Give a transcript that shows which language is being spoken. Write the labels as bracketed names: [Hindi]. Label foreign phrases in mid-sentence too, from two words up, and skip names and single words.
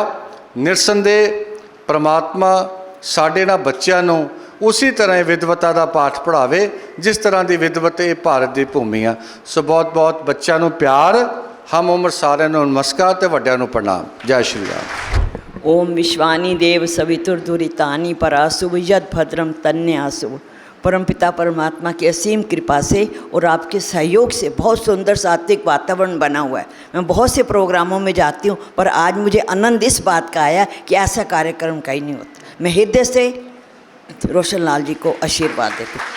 [Punjabi] ਨਿਰਸੰਦੇਹ ਪ੍ਰਮਾਤਮਾ ਸਾਡੇ ਨਾਲ ਬੱਚਿਆਂ ਨੂੰ ਉਸੇ ਤਰ੍ਹਾਂ ਵਿਦਵਤਾ ਦਾ ਪਾਠ ਪੜ੍ਹਾਵੇ ਜਿਸ ਤਰ੍ਹਾਂ ਦੀ ਵਿਦਵਤ ਇਹ ਭਾਰਤ ਦੀ ਭੂਮੀ ਆ। ਸੋ ਬਹੁਤ ਬੱਚਿਆਂ ਨੂੰ ਪਿਆਰ, ਹਮ ਉਮਰ ਸਾਰਿਆਂ ਨੂੰ ਨਮਸਕਾਰ ਤੇ ਵੱਡਿਆਂ ਨੂੰ ਪ੍ਰਣਾਮ। ਜੈ ਸ਼੍ਰੀ ਰਾਮ। [Sanskrit] ओम विश्वानी देव सवितुर्दुरितानि पराशुभ यद भद्रम तन्यासुभ। [Hindi] परमपिता परमात्मा की असीम कृपा से और आपके सहयोग से बहुत सुंदर सात्विक वातावरण बना हुआ है। मैं बहुत से प्रोग्रामों में जाती हूँ, पर आज मुझे आनंद इस बात का आया कि ऐसा कार्यक्रम कहीं नहीं होता। मैं हृदय से रोशन लाल जी को आशीर्वाद देती हूँ।